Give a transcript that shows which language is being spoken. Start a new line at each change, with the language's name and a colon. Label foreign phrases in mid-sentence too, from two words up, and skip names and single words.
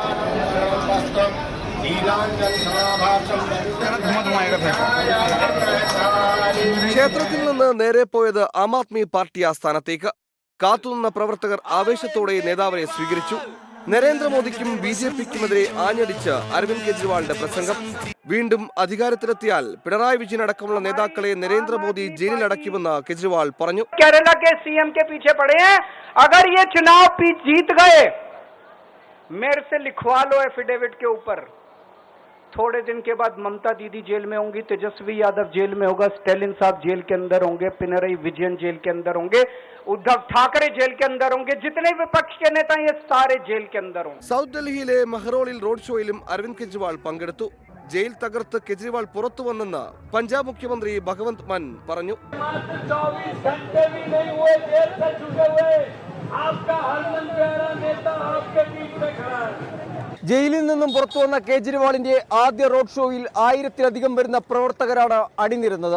Malayalam: ക്ഷേത്രത്തിൽ നിന്ന് നേരെ പോയത് ആം ആദ്മി പാർട്ടി ആസ്ഥാനത്തേക്ക്. കാത്തുനിന്ന പ്രവർത്തകർ ആവേശത്തോടെ നേതാവിനെ സ്വീകരിച്ചു. നരേന്ദ്രമോദിക്കും ബി.ജെ.പിക്കുമെതിരെ ആഞ്ഞടിച്ച് അരവിന്ദ് കെജ്രിവാളിന്റെ പ്രസംഗം. വീണ്ടും അധികാരത്തിലെത്തിയാൽ പിണറായി വിജയൻ അടക്കമുള്ള നേതാക്കളെ നരേന്ദ്രമോദി ജയിലിൽ അടയ്ക്കുമെന്ന് കെജ്രിവാൾ പറഞ്ഞു.
Hindi: केरल के सीएम के पीछे पड़े हैं, अगर ये चुनाव जीत गए मेरे से लिखवा लो एफिडेविट के ऊपर. थोड़े दिन के बाद ममता दीदी जेल में होंगी, तेजस्वी यादव जेल में होगा, स्टालिन साहब जेल के अंदर होंगे, पिनराई विजयन जेल के अंदर होंगे, उद्धव ठाकरे जेल के अंदर होंगे, जितने विपक्ष के नेता ये सारे जेल के अंदर होंगे.
Malayalam: സൗത്ത് ഡൽഹിയിലെ മെഹ്റോളിൽ റോഡ് ഷോയിലും അരവിന്ദ് കെജ്രിവാൾ പങ്കെടുത്തു. ജയിൽ തകർത്ത് കെജ്രിവാൾ പുറത്തു വന്നെന്ന് പഞ്ചാബ് മുഖ്യമന്ത്രി ഭഗവന്ത് മാൻ പറഞ്ഞു. ജയിലിൽ നിന്നും പുറത്തു വന്ന കേജ്രിവാളിന്റെ ആദ്യ റോഡ് ഷോയിൽ 1000-ലധികം വരുന്ന പ്രവർത്തകരാണ് അണിനിരുന്നത്.